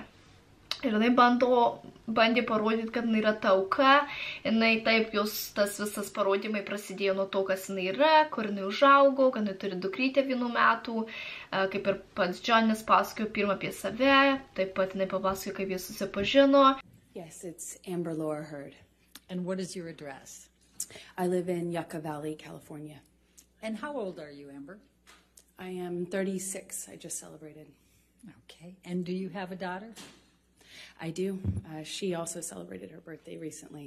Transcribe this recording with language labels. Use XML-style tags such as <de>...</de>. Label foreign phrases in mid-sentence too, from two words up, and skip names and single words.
<lt>Ir jinai bandė parodyti, kad jinai yra ta auka, jinai taip, jos tas visas parodymai prasidėjo nuo to, kas jinai yra, kur jinai užaugo, kad jinai turi dukrytę 1 metų, kaip ir pats Johnny's pasakojo pirmą apie save, taip pat jinai papasakojo, kaip jie susipažino.</lt> <en>Yes, it's Amber Heard. And what is your address? I live in Yucca Valley, California. And how old are you, Amber? I am 36. I just celebrated. Okay. And do you have a daughter? I do. She also celebrated her birthday recently.</en>